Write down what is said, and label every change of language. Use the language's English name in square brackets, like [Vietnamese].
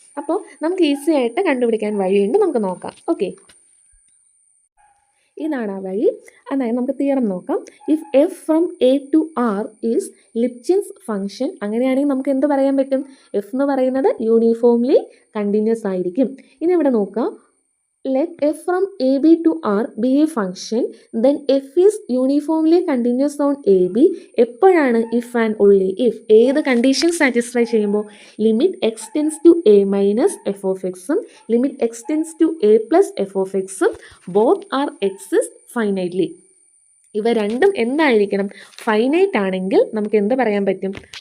[Malayalam] അപ്പോൾ നമുക്ക് ഈസി ആയിട്ട് കണ്ടുപിടിക്കാൻ വഴിയുണ്ട്. നമുക്ക് നോക്കാം. ഓക്കെ. ഇതാണ് ആ വഴി. അതായത് നമുക്ക് തിയറം നോക്കാം. [English] if f from A to R is Lipschitz function, [Malayalam] അങ്ങനെയാണെങ്കിൽ നമുക്ക് എന്ത് പറയാൻ പറ്റും? എഫ് എന്ന് പറയുന്നത് യൂണിഫോംലി കണ്ടിന്യൂസ് ആയിരിക്കും. ഇനി ഇവിടെ നോക്കാം. [English] let f from ab to r be a function, then f is uniformly continuous on ab. [Malayalam] എപ്പോഴാണ്? [English] if and only if. [Malayalam] ഏത് കണ്ടീഷൻ സാറ്റിസ്ഫൈ ചെയ്യുമ്പോൾ? [English] Limit x tends to a minus f of എക്സും limit x tends to a plus f of എക്സും both are exist finitely. [Malayalam] ഇവ രണ്ടും എന്തായിരിക്കണം? Finite ആണെങ്കിൽ നമുക്ക് എന്ത് പറയാൻ പറ്റും?